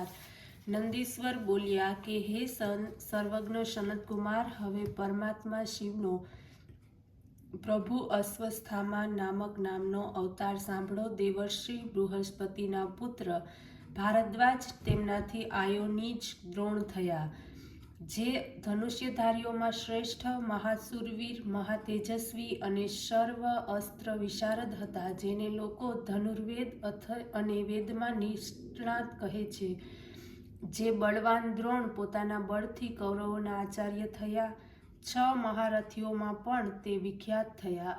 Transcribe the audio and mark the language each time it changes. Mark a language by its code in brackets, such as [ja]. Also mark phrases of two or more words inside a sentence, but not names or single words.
[gu] નંદીશ્વર બોલ્યા કે હે સર્વજ્ઞ સનત કુમાર, હવે પરમાત્મા શિવનો પ્રભુ અસ્વસ્થામા નામક નામનો અવતાર સાંભળો। દેવર્ષિ બૃહસ્પતિના પુત્ર ભારદ્વાજ તેમનાથી આયોનિજ દ્રોણ થયા, જે ધનુષ્યધારીઓમાં શ્રેષ્ઠ, મહાસુરવીર, મહાતેજસ્વી અને સર્વ અસ્ત્ર વિશારદ હતા, જેને લોકો ધનુર્વેદ અને વેદમાં નિષ્ણાત કહે છે। જે બળવાન દ્રોણ પોતાના બળથી કૌરવોના આચાર્ય થયા, 6 મહારથીઓમાં પણ તે વિખ્યાત થયા।